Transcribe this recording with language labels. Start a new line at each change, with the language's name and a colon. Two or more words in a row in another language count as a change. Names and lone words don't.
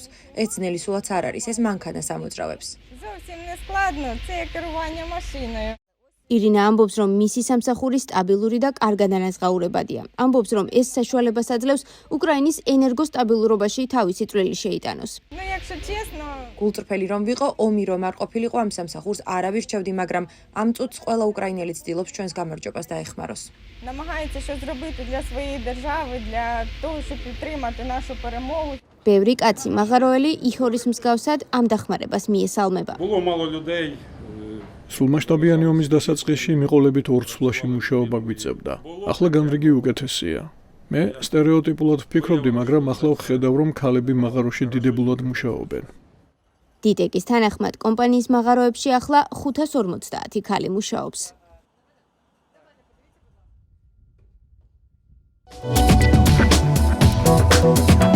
Georgian: ეს ძნელი სულაც არ არის, ეს მანქანას ამოძრავებს. ირინა ამბობს, რომ მისი სამსახური სტაბილური და კარგად ანაზღაურებადია. ამბობს, რომ ეს საშუალებას აძლევს უკრაინის ენერგოსტაბილურობაში თავისი წვლილი შეიტანოს. გულწრფელი რომ ვიყო, ომი რომ არ ყოფილიყო, ამ სამსახურს არავის რჩევდი, მაგრამ ამ წუთს ყველა უკრაინელი ცდილობს ჩვენს გამარჯვებას დაეხმაროს.
Ukrainian: Намагається щось зробити для своєї держави, для того, щоб підтримати нашу перемогу.
Georgian: ბევრი კაცი მაღაროელი ihores მსგავსად ამ დახმარებას მიესალმება.
Ukrainian: Було мало людей.
Georgian: სრულმასშტაბიანი ომის დასაწყისში მიყოლებით ორცვლაში მუშაობა გვიწევდა. ახლა განრიგი უკეთესია. მე სტერეოტიპულად ვფიქრობდი, მაგრამ ახლა ვხედავ, რომ ქალები მაღაროში დიდებულად მუშაობენ. დიტეკის თანახმად, კომპანიის მაღაროებში ახლა 550 ქალი მუშაობს.